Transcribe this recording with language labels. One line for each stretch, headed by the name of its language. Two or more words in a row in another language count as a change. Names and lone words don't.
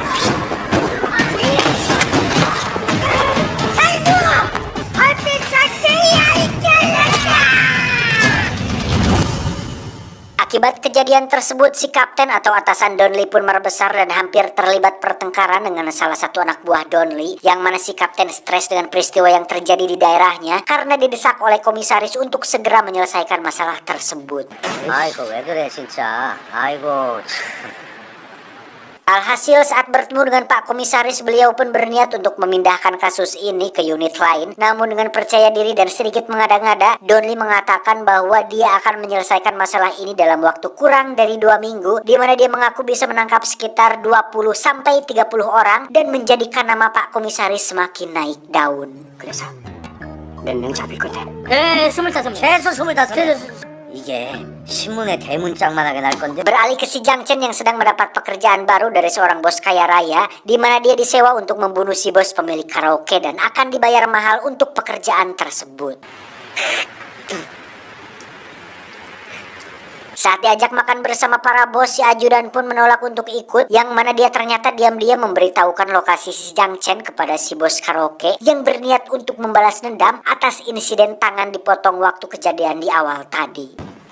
Indonesian: Akibat kejadian tersebut, si kapten atau atasan Donli pun merbesar dan hampir terlibat pertengkaran dengan salah satu anak buah Donli, yang mana si kapten stres dengan peristiwa yang terjadi di daerahnya karena didesak oleh komisaris untuk segera menyelesaikan masalah tersebut.
Korean: 아이고 왜 그래 진짜. 아이고 참.
Indonesian: Alhasil saat bertemu dengan Pak Komisaris, beliau pun berniat untuk memindahkan kasus ini ke unit lain. Namun dengan percaya diri dan sedikit mengada-ngada, Donli mengatakan bahwa dia akan menyelesaikan masalah ini dalam waktu kurang dari 2 minggu, di mana dia mengaku bisa menangkap sekitar 20-30 orang dan menjadikan nama Pak Komisaris semakin naik daun.
Korean: 그래서 몇 명 잡을 건데? 25명. 최소 25명. 이게 신문에 대문짝만하게 날 건데.
Indonesian: Beralih ke si Jiang Chen yang sedang mendapat pekerjaan baru dari seorang bos kaya raya, di mana dia disewa untuk membunuh si bos pemilik karaoke dan akan dibayar mahal untuk pekerjaan tersebut. Saat diajak makan bersama para bos, si ajudan pun menolak untuk ikut, yang mana dia ternyata diam-diam memberitahukan lokasi si Jiang Chen kepada si bos karaoke yang berniat untuk membalas dendam atas insiden tangan dipotong waktu kejadian di awal tadi.